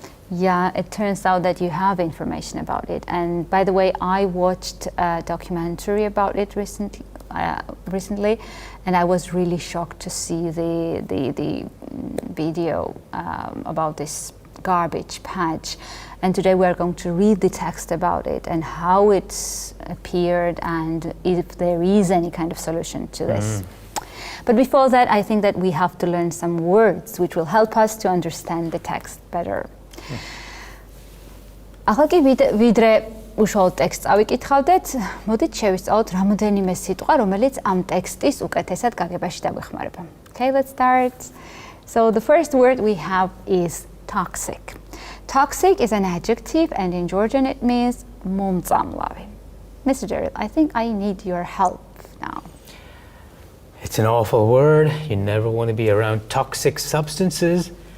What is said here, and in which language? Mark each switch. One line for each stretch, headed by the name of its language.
English: Yeah, it turns out that you have information about it. And by the way, I watched a documentary about it recently, and I was really shocked to see the video about this garbage patch. And today we're going to read the text about it and how it appeared and if there is any kind of solution to this. But before that, I think that we have to learn some words which will help us to understand the text better.
Georgian: ახლა კი ვიდრე უშუალოდ ტექსტს ავიკითხავდეთ, მოდით შევისწავლოთ რამოდენიმე სიტყვა, რომელიც ამ ტექსტის უკეთესად გაგებაში დაგვეხმარება.
English: Okay, let's start. So the first word we have is toxic. Toxic is an adjective, and in Georgian it means მომწამლავი. Mr. Jerry, I think I need your help now. It's an awful word. You never want to be around toxic substances.